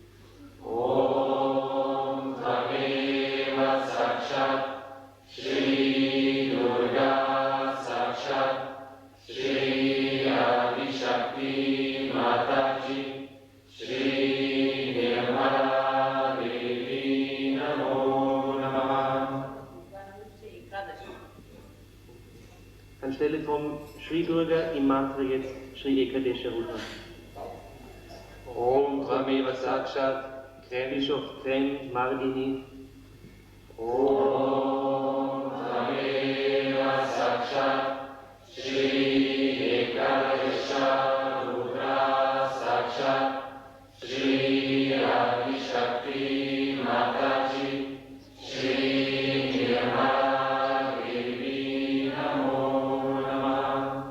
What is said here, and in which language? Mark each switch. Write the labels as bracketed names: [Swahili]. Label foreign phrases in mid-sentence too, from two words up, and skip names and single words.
[Sanskrit] ॐ त्वमेव साक्षात्, श्री दुर्गा साक्षात्, श्री आदि शक्ति माताजी, श्री निर्मला देवी नमो नमः. [German] Anstelle vom Shri Durga im Mantra jetzt Shri Ekadasha Rudra. [Sanskrit] ॐ त्वमेव साक्षात्, Bischof Krem, Mardini. ॐ त्वमेव साक्षात्, श्री एकादश रुद्र साक्षात्, श्री आदि शक्ति माताजी, श्री निर्मला देवी नमो नमः.